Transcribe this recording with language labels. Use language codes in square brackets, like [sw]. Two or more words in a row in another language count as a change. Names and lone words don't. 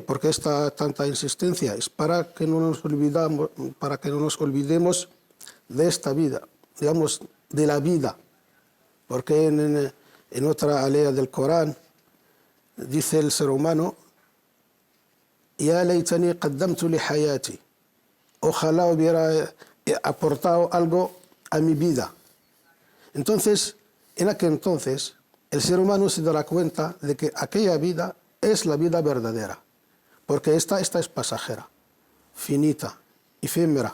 [es] Porque esta tanta insistencia es para que no nos olvidemos de esta vida, digamos, de la vida. Porque en otra aleya del Corán dice el ser humano, [ar] يا ليتني قدمت لحياتي. [es] Ojalá hubiera aportado algo a mi vida. Entonces, en aquel entonces, el ser humano se dará cuenta de que aquella vida es la vida verdadera, porque esta es pasajera, finita, efímera.